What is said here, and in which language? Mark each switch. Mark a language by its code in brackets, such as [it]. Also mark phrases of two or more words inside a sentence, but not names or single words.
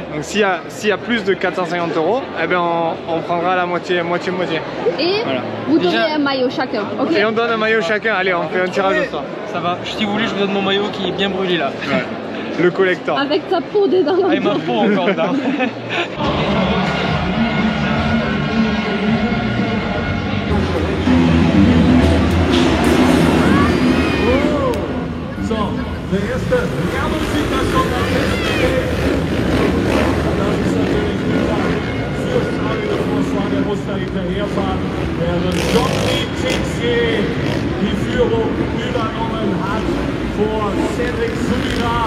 [fr] Donc s'il y a plus de 450 €, eh ben on prendra la moitié. Et voilà. vous donnez un maillot chacun, ok? Et on donne un maillot chacun, allez, on fait un tirage au sort. Ça va, si vous voulez, je vous donne mon maillot qui est bien brûlé là. Ouais. Le collector. Avec ta peau dedans. Ah, et ma peau encore dedans. [de] So, der erste Werbungssieg das schon mal festgelegt. Das ist natürlich wieder für Charlie de François, der muss da hinterherfahren, während Jean-Louis Texier die Führung übernommen hat vor Cedric Subira.